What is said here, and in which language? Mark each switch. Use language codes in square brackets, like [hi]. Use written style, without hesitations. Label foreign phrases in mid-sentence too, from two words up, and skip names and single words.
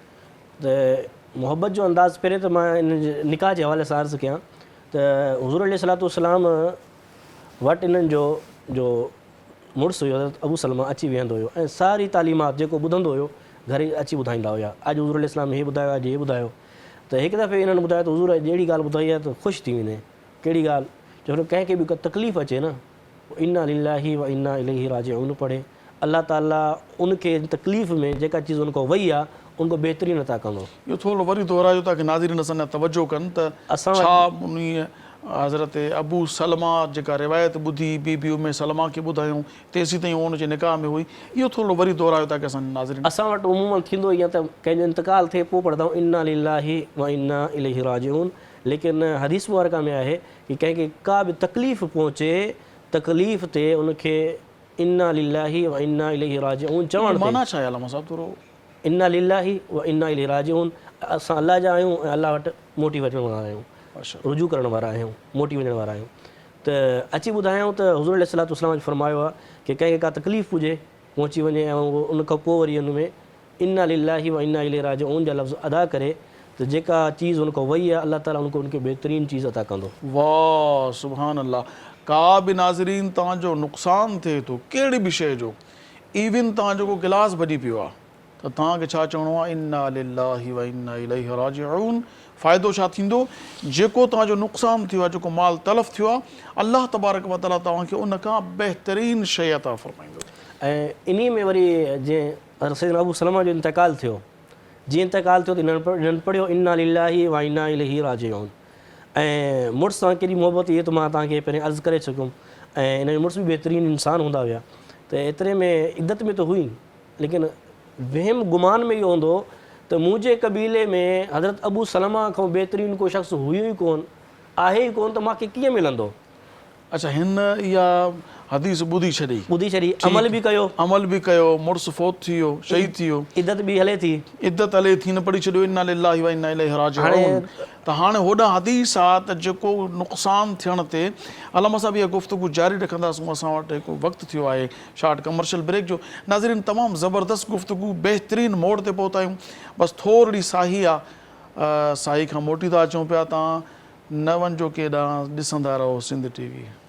[sd] त मुहबत जो अंदाज़ पहिरें त मां इन जे निकाह जे हवाले सां अर्ज़ु कयां त हुज़ूर अलैहिस्सलाम वटि इन्हनि जो मुड़ुसु हुयो हज़रत अबू सलमा अची वेहंदो हुयो ऐं सारी तालीमात जेको ॿुधंदो हुयो घर ई अची ॿुधाईंदा हुया अॼु हुज़ूर अलैहिस्सलाम इहे ॿुधायो अॼु इहे ॿुधायो त हिकु दफ़े इन्हनि ॿुधायो त हुज़ूर जहिड़ी ॻाल्हि ॿुधाई आहे त ख़ुशि थी वञे कहिड़ी ॻाल्हि छो कंहिंखे बि का तकलीफ़ अचे न [ar] إنا لله وإنا إليه راجعون [sd] पढ़े अल्लाह ताला उनखे तकलीफ़ में जेका चीज़ उनको वई आहे उनको बहितरीन अता कंदो। इहो थोरो वरी दोहरायो ताकी नाज़रीन असां तवजो कनि त असां छा उन हज़रत अबू सलमा जेका रिवायत ॿुधी बीबी उम्मे सलमा खे ॿुधायूं तेसीं ताईं उनजे निकाह में हुई इहो थोरो वरी दोहरायो ताकी असां नाज़रीन असां वटि उमूमन थींदो ईअं त कंहिंजो इंतकाल थिए पोइ पढ़ंदा आहियूं [ar] إنا لله وإنا إليه راجعون [sd] लेकिन हदीस मुबारका में आहे कि कंहिंखे का बि तकलीफ़ पहुचे तकलीफ़ ते उनखे [ar] إنا لله وإنا إليه راجعون [sd] चवणु माना छा आहे अलामा साहब थोरो [ar] إنا لله وإنا إليه راجعون [sd] असां अल्लाह जा आहियूं ऐं अल्लाह वटि मोटी वञण वारा आहियूं रुजू करण वारा आहियूं मोटी वञण वारा आहियूं त अची ॿुधायूं त हुज़ूर अलैहिस्सलाम फरमायो आहे कि कंहिंखे का तकलीफ़ हुजे पहुची वञे ऐं उन खां पोइ वरी हुन में [ar] إنا لله وإنا إليه راجعون [sd] जा लफ़्ज़ अदा करे त जेका चीज़ उन खां वई आहे अल्लाह ताला उनखे बहितरीन चीज़ अता कंदो। वाह [ar] سبحان الله. [sd] का बि नाज़रीन तव्हांजो नुक़सानु थिए थो कहिड़ी बि शइ जो इवन तव्हां जेको गिलास भॼी पियो आहे त तव्हांखे छा चवणो आहे [ar] إنا لله وإنا إليه راجعون. [sd] फ़ाइदो छा थींदो जेको तव्हांजो नुक़सानु थियो आहे जेको माल तलफ़ थियो आहे [ar] الله تبارك وتعالى [sd] तव्हांखे उन खां बहितरीन शइ अता फ़रमाईंदो। ऐं इन में वरी जीअं सैयदना अबू सलमा जो इंतकाल थियो जीअं इंतकाल थियो त इन्हनि पढ़ियो [ar] إنا لله وإنا إليه راجعون [sd] ऐं मुड़ुस सां केॾी मुहबत इहे त मां तव्हांखे पहिरीं अर्ज़ु करे चुकुमि ऐं हिन मुड़ुस बि बहितरीनु इंसानु हूंदा हुया त एतिरे में इद्दत में त हुई लेकिन वहम गुमान में इहो हूंदो त मुंहिंजे क़बीले में हज़रत अबू सलमा खां बहितरीनु को शख़्स हुयो ई कोन आहे ई कोन त मूंखे कीअं मिलंदो। अच्छा हिन इहा हदीस ॿुधी छॾी अमल बि कयो मुड़ुसु फ़ौत थी वियो शहीद थी वियो इद्दत बि हले थी न पढ़ी छॾियो [ar] إنا لله وإنا إليه راجعون [sd] त हाणे होॾां हदीस आहे त जेको नुक़सानु थियण ते अलामा साहब इहा गुफ़्तगू जारी रखंदासीं असां वटि हिकु वक़्तु थियो आहे [en] short commercial break [sd] जो। नाज़रीन तमामु ज़बरदस्त गुफ़्तगू बहितरीनु मोड़ ते पहुता आहियूं बसि थोरी साही आहे साही खां मोटी था अचूं पिया तव्हां न वञिजो केॾांहुं ॾिसंदा रहो सिंध टीवी।